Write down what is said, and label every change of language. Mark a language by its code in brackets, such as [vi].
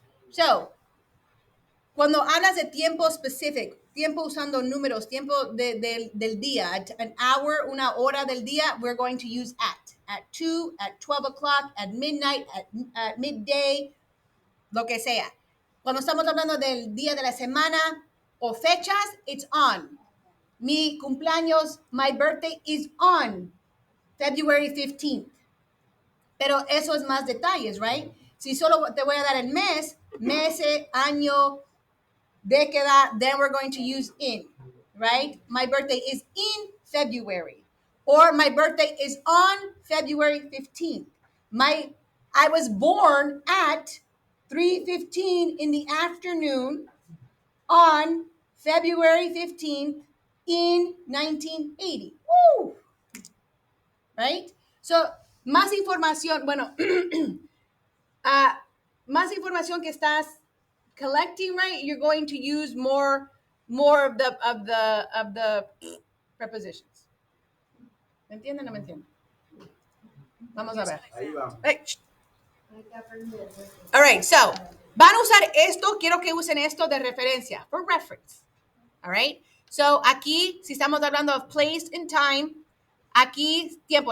[es] So, cuando hablas de tiempo specific, tiempo usando números, tiempo del día, [en] an hour, [es] una hora del día, [en] we're going to use at 2, at 12 o'clock, at midnight, at midday, [es] lo que sea. Cuando estamos hablando del día de la semana o fechas, [en] it's on. [es] Mi cumpleaños, [en] my birthday is on February 15th. [es] Pero eso es más detalles, right? Si solo te voy a dar el mes, meses, año, década, [en] then we're going to use in, [es] right? [en] My birthday is in February. Or my birthday is on February 15th. I was born at 3:15 in the afternoon on February 15th in 1980. Woo! Right? [es] So, más información, bueno, más información que estás collecting, right? [en] You're going to use more of the prepositions. [es] ¿Me entienden o no me entienden? Vamos a ver. Ahí vamos. [en] Hey, all right, [es] so van a usar esto, quiero que usen esto de referencia, [en] for reference. All right, [es] so aquí, si estamos hablando [en] of place and time, [es] aquí, tiempo.